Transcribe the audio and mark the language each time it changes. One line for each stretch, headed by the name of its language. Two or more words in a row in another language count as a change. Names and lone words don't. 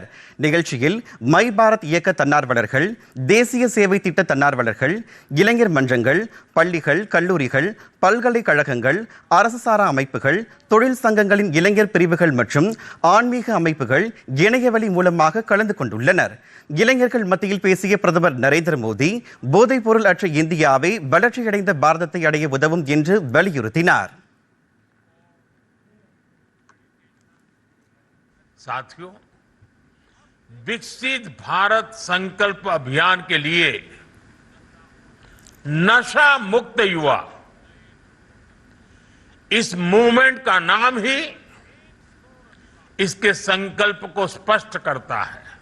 Tamil: நிகழ்ச்சியில் மை பாரத் இயக்க தன்னார்வலர்கள், தேசிய சேவை திட்ட தன்னார்வலர்கள், இளைஞர் மன்றங்கள், பள்ளிகள், கல்லூரிகள், பல்கலைக்கழகங்கள், அரசு சாரா அமைப்புகள், தொழில் சங்கங்களின் இளைஞர் பிரிவுகள் மற்றும் ஆன்மீக அமைப்புகள் இணையவழி மூலமாக கலந்து கொண்டுள்ளனர். இளைஞர்கள் மத்தியில் பேசிய பிரதமர் நரேந்திர மோடி போதைப்பொருள் அற்ற இந்தியாவை வளர்ச்சியடைந்த பாரதத்தை அடைய உதவும் என்று வலியுறுத்தினார்.
Hindi: साथियों, विकसित भारत संकल्प अभियान के लिए नशा मुक्त युवा, इस मूवमेंट का नाम ही इसके संकल्प को स्पष्ट करता है,